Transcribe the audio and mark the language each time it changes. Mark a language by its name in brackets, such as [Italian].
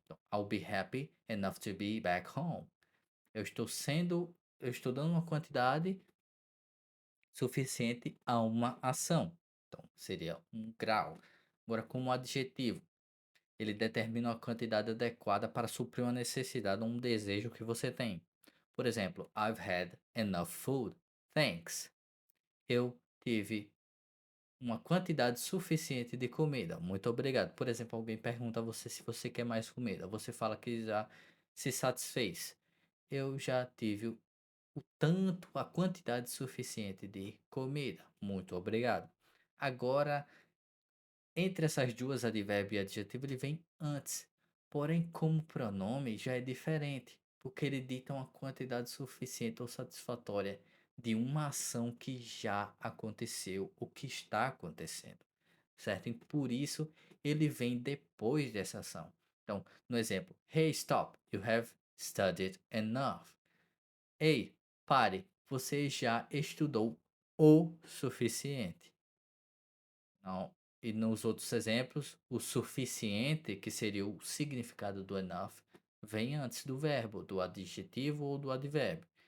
[English] Então, I'll be happy enough to be back home. [Portuguese] Eu estou dando uma quantidade suficiente a uma ação. Então, seria um grau. Agora, como adjetivo, ele determina uma quantidade adequada para suprir uma necessidade ou um desejo que você tem. Por exemplo, [English] I've had enough food. Thanks. [Portuguese] Eu tive uma quantidade suficiente de comida. Muito obrigado. Por exemplo, alguém pergunta a você se você quer mais comida. Você fala que já se satisfez. Eu já tive o tanto, a quantidade suficiente de comida. Muito obrigado. Agora, entre essas duas, advérbio e adjetivo, ele vem antes. Porém, como pronome já é diferente, porque ele dita uma quantidade suficiente ou satisfatória de uma ação que já aconteceu, o que está acontecendo, certo? E por isso ele vem depois dessa ação. Então, no exemplo, [English] hey, stop, you have studied enough. [Portuguese] Ei, pare, você já estudou o suficiente. Não. E nos outros exemplos, o suficiente, que seria o significado do enough, vem antes do verbo, do adjetivo ou do advérbio.